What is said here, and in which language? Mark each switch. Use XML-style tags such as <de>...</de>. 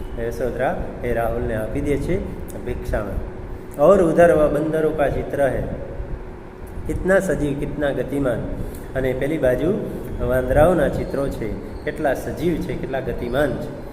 <gu>यशोधरा એ રાहुलને આપી દે છે ભિક્ષામાં.</gu> <hi>और उधर वह बंदरों का चित्र है, कितना सजीव कितना गतिमान.</hi> <gu>અને પેલી બાજુ વાંદરાઓના ચિત્રો છે, કેટલા સજીવ છે, કેટલા ગતિમાન છે.</gu>